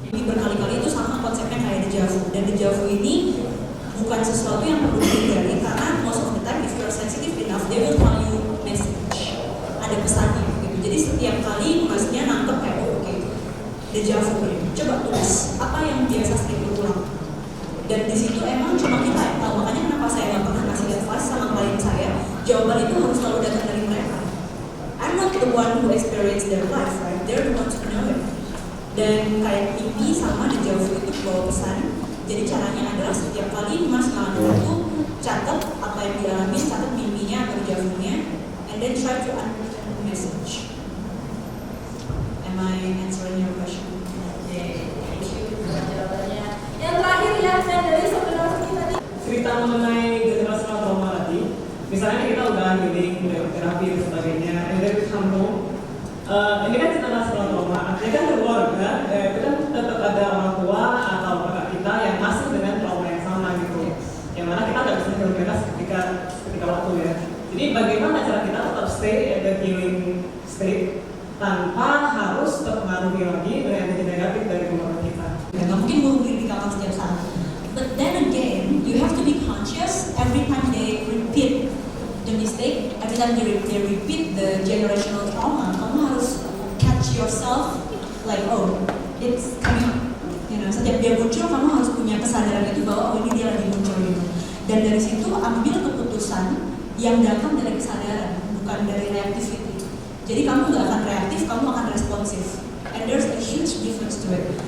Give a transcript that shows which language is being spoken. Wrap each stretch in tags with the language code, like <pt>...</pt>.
<id>Ini berkali-kali itu sama konsepnya kayak dejavu, dan dejavu ini bukan sesuatu yang perlu dihindari karena</id> <en>most of the time if you are sensitive enough they will tell you message,</en> <id>ada pesannya gitu. Jadi setiap kali masnya nangkep kayak oke, dejavu ya, coba tulis apa yang biasa sering berulang. Dan di situ emang cuma kita yang tahu, makanya kenapa saya nggak pernah ngasih advice sama klien saya, jawaban itu harus selalu datang dari mereka.</id> <en>I'm not the one who experience their life, right? They're the ones who know it.</en> <id>Dan kayak mimpi sama dejavu itu bawa pesan. Jadi caranya adalah setiap kali mas ngalamin itu, catat apa yang dialami, catat mimpinya atau dejavunya,</id> <en>and then try to understand the message. Am I answering your question? Thank you jawabannya.</en> <id>Yang terakhir ya, saya dari saudara kita tadi. Cerita mengenai generasional trauma tadi, misalnya kita udah healing, udah terapi dan sebagainya,</id> <en>and then we come home.</en> <id>Ini kan cerita nasional trauma, artinya kan keluarga, itu kan tetap ada orang tua atau kakak kita yang masih dengan trauma yang sama gitu, yang mana kita nggak bisa heal mereka ketika waktu ya. Jadi bagaimana cara kita tetap</id> <en>stay at the healing state</en> <id>tanpa harus terpengaruhi lagi dengan energi negatif dari keluarga kita. Nggak mungkin bunuh diri di kamar setiap saat.</id> <en>But then again, you have to be conscious every time they repeat the mistake, every time they repeat the generational trauma.</en> <id>Kamu harus</id> <en>catch like oh it's coming up.</en> <id>Setiap dia muncul kamu harus punya kesadaran itu bahwa oh ini dia lagi muncul gitu. Dan dari situ ambil keputusan yang datang dari kesadaran, bukan dari reactivity. Jadi kamu nggak akan reaktif, kamu akan responsif.</id> <en>And there's a huge difference to it.</en>